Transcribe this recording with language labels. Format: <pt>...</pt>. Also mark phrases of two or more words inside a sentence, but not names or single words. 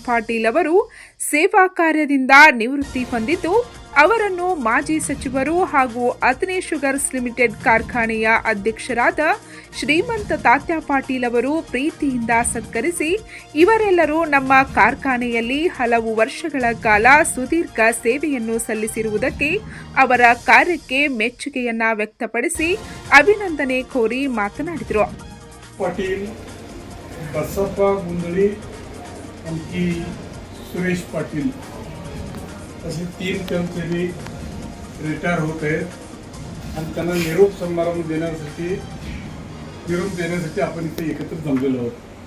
<kn>ಪಾಟೀಲ್ ಅವರು ಸೇವಾ ಕಾರ್ಯದಿಂದ ನಿವೃತ್ತಿ ಹೊಂದಿದ್ದು, ಅವರನ್ನು ಮಾಜಿ ಸಚಿವರು ಹಾಗೂ ಅತನೇ ಶುಗರ್ಸ್ ಲಿಮಿಟೆಡ್ ಕಾರ್ಖಾನೆಯ ಅಧ್ಯಕ್ಷರಾದ ಶ್ರೀಮಂತ ತಾತ್ಯ ಪಾಟೀಲ್ ಅವರು ಪ್ರೀತಿಯಿಂದ ಸತ್ಕರಿಸಿ, ಇವರೆಲ್ಲರೂ ನಮ್ಮ ಕಾರ್ಖಾನೆಯಲ್ಲಿ ಹಲವು ವರ್ಷಗಳ ಕಾಲ ಸುದೀರ್ಘ ಸೇವೆಯನ್ನು ಸಲ್ಲಿಸಿರುವುದಕ್ಕೆ ಅವರ ಕಾರ್ಯಕ್ಕೆ ಮೆಚ್ಚುಗೆಯನ್ನ ವ್ಯಕ್ತಪಡಿಸಿ ಅಭಿನಂದನೆ ಕೋರಿ ಮಾತನಾಡಿದರು.</kn> <mr>पाटील, बसप्पा गोंधळी आणि सुरेश पाटील असे 3 कर्मचारी रिटायर होत आहेत आणि त्यांना निरोप समारंभ देण्यासाठी आपण इथे एकत्र जमलेलो आहोत.</mr>